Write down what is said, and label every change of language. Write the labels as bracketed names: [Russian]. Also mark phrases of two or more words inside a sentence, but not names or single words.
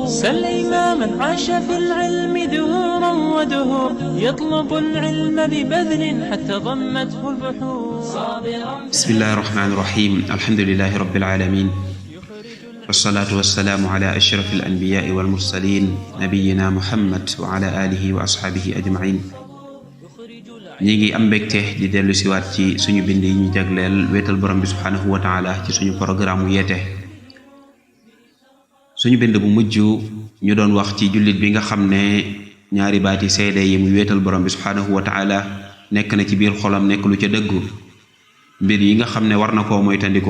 [Arabic] سل إماما عاش في العلم دهورا ودهور يطلب العلم ببذل حتى ضمته البحور. بسم الله الرحمن الرحيم. الحمد لله رب العالمين والصلاة والسلام على أشرف الأنبياء والمرسلين نبينا محمد وعلى آله وأصحابه أجمعين. [Wolof] ñi ngi am mbégte di dellu siwaat ci suñu bind yi ñu jagleel wéetal borom bi [Arabic] سبحانه وتعالى [Wolof] ci suñu programme yeete. suñu bind bu mujj ñu doon wax ci jullit bi nga xam ne ñaari baati seede yi muy wéetal borom bi [Arabic] سبحانه وتعالى [Wolof] nekk na ci biir xolam nekk lu ca dëggu, mbir yi nga xam ne war na koo moytandiku.